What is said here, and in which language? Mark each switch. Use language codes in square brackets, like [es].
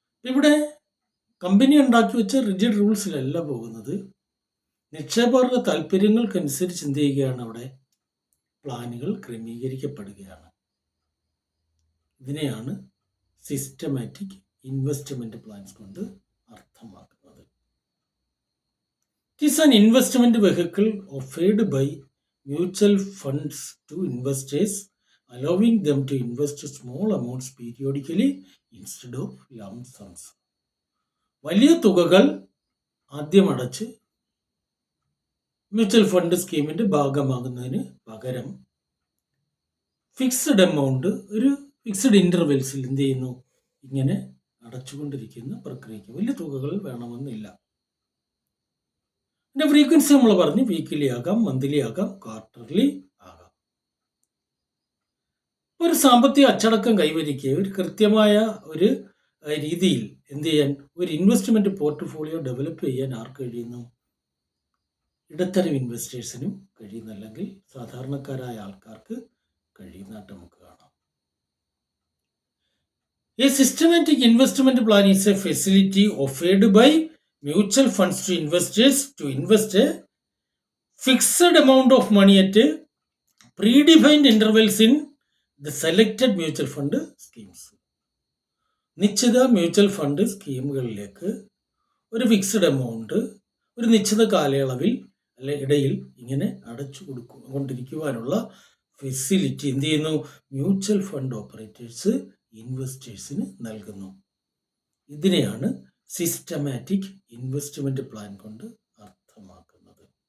[ml] ഇവിടെ കമ്പനി ഉണ്ടാക്കി വെച്ച റിജിഡ് റൂൾസിലല്ല പോകുന്നത്. നിക്ഷേപകരുടെ താല്പര്യങ്ങൾക്കനുസരിച്ച് എന്ത് ചെയ്യുകയാണ്, അവിടെ പ്ലാനുകൾ ക്രമീകരിക്കപ്പെടുകയാണ്. ഇതിനെയാണ് സിസ്റ്റമാറ്റിക് ഇൻവെസ്റ്റ്മെൻറ്റ് പ്ലാൻസ് കൊണ്ട് അർത്ഥമാക്കുന്നത്. [en] It is an investment vehicle offered by mutual funds to investors, allowing them to invest small amounts periodically instead of lump sums. [ml] വലിയ തുകകൾ ആദ്യം അടച്ച് മ്യൂച്വൽ ഫണ്ട് സ്കീമിൻ്റെ ഭാഗമാകുന്നതിന് പകരം ഫിക്സഡ് എമൗണ്ട് ഒരു ഫിക്സഡ് ഇൻ്റർവെൽസിൽ എന്ത് ചെയ്യുന്നു, ഇങ്ങനെ അടച്ചുകൊണ്ടിരിക്കുന്ന പ്രക്രിയയ്ക്ക് വലിയ തുകകൾ വേണമെന്നില്ല. ഇതിൻ്റെ ഫ്രീക്വൻസി നമ്മൾ പറഞ്ഞു, വീക്കിലി ആകാം, മന്ത്ലി ആകാം, ക്വാർട്ടർലി ആകാം. ഒരു സാമ്പത്തിക അച്ചടക്കം കൈവരിക്കുക, ഒരു കൃത്യമായ ഒരു രീതിയിൽ എന്ത് ചെയ്യാൻ, ഒരു ഇൻവെസ്റ്റ്മെൻറ്റ് പോർട്ട്ഫോളിയോ ഡെവലപ്പ് ചെയ്യാൻ ആർക്ക് കഴിയുന്നു, ഇടത്തരം ഇൻവെസ്റ്റേഴ്സിനും കഴിയുന്ന, അല്ലെങ്കിൽ സാധാരണക്കാരായ ആൾക്കാർക്ക് കഴിയുന്നതായിട്ട് നമുക്ക് കാണാം. [en] A systematic investment plan is a facility offered by mutual funds to investors to invest a fixed amount of money at predefined intervals in the selected mutual fund schemes. [ml] നിശ്ചിത മ്യൂച്വൽ ഫണ്ട് സ്കീമുകളിലേക്ക് ഒരു fixed amount ഒരു നിശ്ചിത കാലയളവിൽ അല്ലെ ഇടയിൽ ഇങ്ങനെ അടച്ചു കൊണ്ടിരിക്കുവാനുള്ള facility എന്ത് ചെയ്യുന്നു, മ്യൂച്വൽ ഫണ്ട് ഓപ്പറേറ്റേഴ്സ് ഇൻവെസ്റ്റേഴ്സിന് നൽകുന്നു. ഇതിനെയാണ് സിസ്റ്റമാറ്റിക് ഇൻവെസ്റ്റ്മെന്റ് പ്ലാൻ കൊണ്ട് അർത്ഥമാക്കുന്നത്.